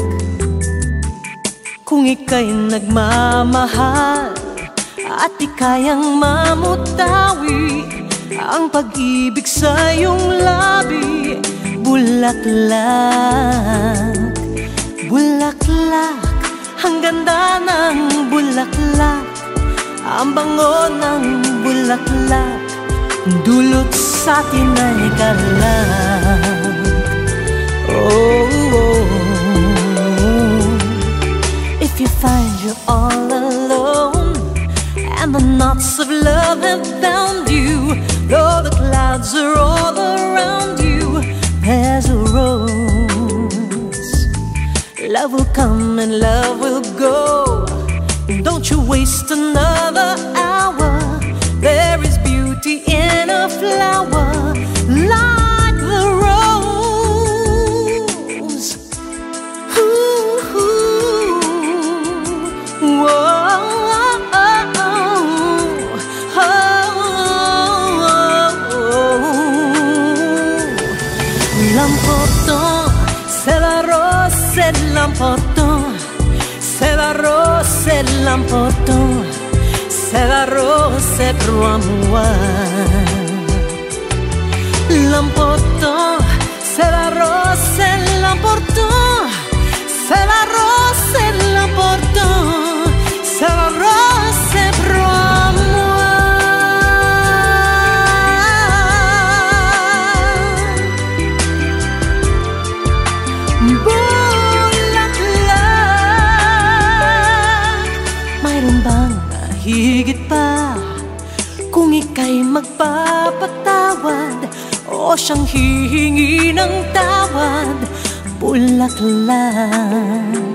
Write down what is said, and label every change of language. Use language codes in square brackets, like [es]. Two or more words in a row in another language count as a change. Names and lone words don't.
[tl] Kung ika'y nagmamahal at di kayang mamutawi ang pag-ibig sa iyong labi, bulaklak. Bulaklak, ang ganda ng bulaklak, ang bango ng bulaklak, dulot sa atin ay galak. Oh, oh. [en] If you find you're all alone and the knots of love have bound you, though the clouds are all around you, there's a rose. Love will come and love will go. Don't you waste another hour. There is beauty in a flower like the rose. Ooh, ooh, whoa, oh, oh, oh. [fr] L'important, c'est la rose, c'est l'important. C'est la rose, c'est l'important. C'est la rose, c'est pour moi. L'important, c'est la rose, c'est l'important. C'est la rose, c'est l'important. C'est la rose, c'est pour moi. [tl] Higit pa kung ika'y magpapatawad o siyang hihingi ng tawad, bulaklak.